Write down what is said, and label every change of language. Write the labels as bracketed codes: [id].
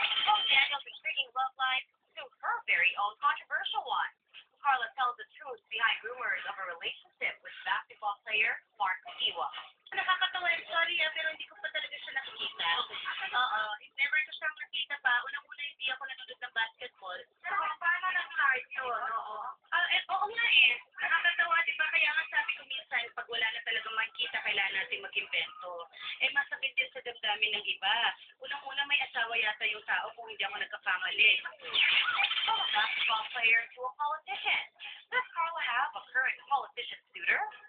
[en] Oh, Daniel's intriguing love life to her very own controversial one. Carla tells the truth behind rumors of a relationship with basketball player Mark Iwa. [tl] Nakakatawa yun, sorry pero hindi ko pa talaga siya nakikita. Oo, never ko siyang nakita pa. Unang-una hindi ako nanonood ng basketball. Pero paano nag-start yun? Oo. Oo nga eh. Nakakatawa, di ba? Kaya nga sabi ko minsan, pag wala na talaga makikita, kailangan natin mag-invento. Masakit din sa damdamin ng iba. Unang-una may asawa yata yung tao kung hindi ako nagkakamali. [en] From a basketball player to a politician. Does Carla have a current politician suitor?